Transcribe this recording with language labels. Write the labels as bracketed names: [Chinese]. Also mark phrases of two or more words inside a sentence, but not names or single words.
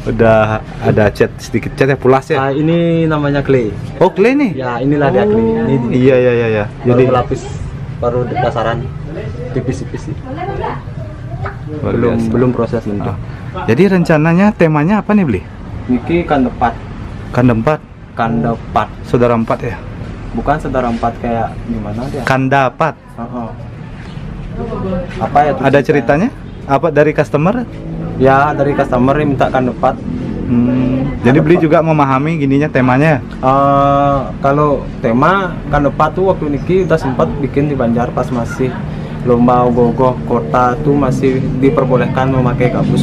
[Indonesian] Udah ada cat sedikit cat ya, pulas ya. Ini namanya clay. Oh, clay nih. Ya, inilah dia clay. Ini Iya iya iya iya. jadi Jadi lapis baru dasaran tipis-tipis sih. luar biasa. Belum proses bentuk. Jadi rencananya temanya apa nih, Bli? Niki kandepat. Kanda 4, Kandepat. saudara 4 ya. Bukan saudara 4 kayak gimana dia? Kanda 4. Apa ya tuh Ada cerita? ceritanya? Apa dari customer? Ya, dari customer yang minta kandepat. Jadi Bli juga memahami gininya temanya. Kalau tema kandepat tuh waktu niki udah sempat bikin di Banjar pas masih lomba ogoh-ogoh kota tuh masih diperbolehkan memakai gabus.